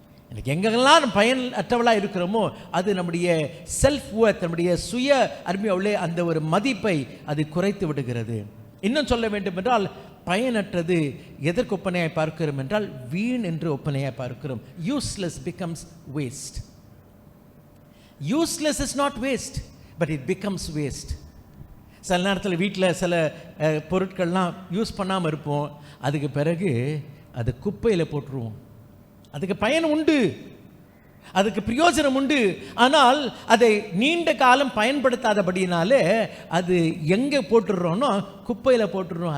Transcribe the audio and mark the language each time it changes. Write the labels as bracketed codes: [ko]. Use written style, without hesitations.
[ta] எனக்கு எங்கெல்லாம் பயன் அற்றவளாக இருக்கிறோமோ அது நம்முடைய செல்ஃப் ஒர்த், நம்முடைய சுய அருமையாவுள்ளே அந்த ஒரு மதிப்பை அது குறைத்து விடுகிறது. இன்னும் சொல்ல வேண்டும் என்றால் பயனற்றது எதற்கு ஒப்பனையாய் பார்க்கிறோம் என்றால் வீண் என்று ஒப்பனையாய் பார்க்கிறோம். [en] Useless becomes waste. Useless is not waste, but it becomes waste. [ta] சில நேரத்தில் வீட்டில் சில பொருட்கள்லாம் யூஸ் பண்ணாமல் இருப்போம், அதுக்கு பிறகு அது குப்பையில் போட்டுருவோம். அதுக்கு பயன் உண்டு, அதுக்கு பிரயோஜனம் உண்டு, ஆனால் அதை நீண்ட காலம் பயன்படுத்தாதபடினாலே அது எங்கே போட்டுடுறோன்னா குப்பையில் போட்டுடுறோம்.